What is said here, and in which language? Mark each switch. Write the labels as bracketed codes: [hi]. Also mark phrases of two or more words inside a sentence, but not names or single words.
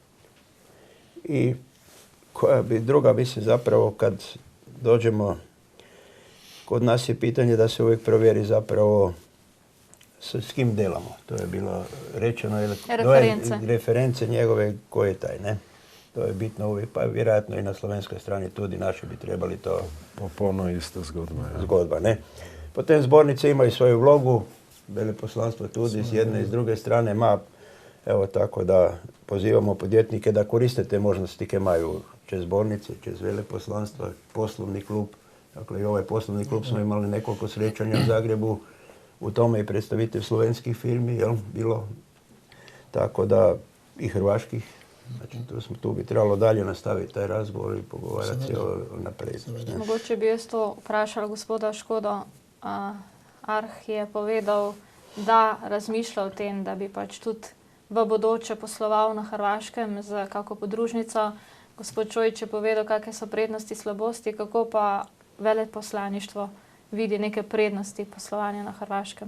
[hr] I druga bi se zapravo kad dođemo, kod nas je pitanje da se uvijek provjeri zapravo s kim delamo. To je bilo rečeno. Reference njegove, ko je taj, ne? To je bitno uvijek, pa vjerojatno i na slovenskoj strani tudi naši bi trebali to... [sl] Popolno ista zgodba. Ja. Zgodba, ne? [hr] Potem zbornice imaju svoju vlogu, veleposlanstvo tudi s jedne i s druge strane ima, evo tako da pozivamo podjetnike da koriste te možnosti koje imaju čez zbornice, čez veleposlanstva, poslovni klub. Dakle, i ovaj poslovni klub smo imali nekoliko srećanja u Zagrebu, u tome i predstavitelj slovenskih firmi, jel, bilo, tako da i hrvaških. Znači, tu bi trebalo dalje nastaviti taj razgovor i pogovarati se naprej. [sl] Mogoče bi jaz to vprašala gospoda Škodo. Arh je povedal, da razmišlja o tem, da bi pač tudi v bodoče posloval na Hrvaškem z kako podružnico. Gospod Čojič je povedal, kakšne so prednosti, slabosti, kako pa veleposlaništvo vidi neke prednosti poslovanja na Hrvaškem.